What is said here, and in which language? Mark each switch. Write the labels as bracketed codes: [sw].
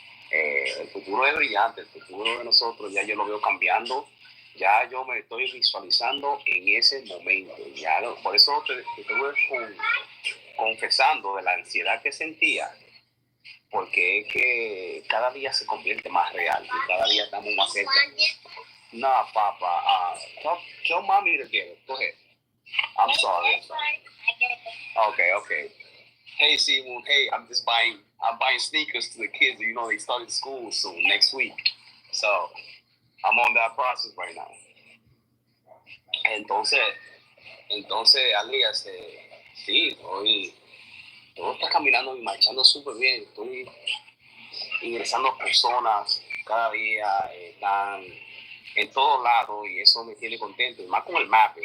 [es] El futuro es brillante, el futuro de nosotros ya yo lo veo cambiando, ya yo me estoy visualizando en ese momento. Por eso te estuve confesando de la ansiedad que sentía, porque es que cada día se convierte más real y cada día estamos más cerca. [en] No, Papa, tell mommy to get it. Go ahead. I'm sorry. Okay. Hey, Simon. Hey, I'm buying sneakers to the kids. You know, they started school soon, next week. So, I'm on that process right now. [es] Entonces, Alehias, sí, hoy todo está caminando y marchando súper bien. Estoy ingresando personas cada día, están en todos lados y eso me tiene contento. Y más con el mapping.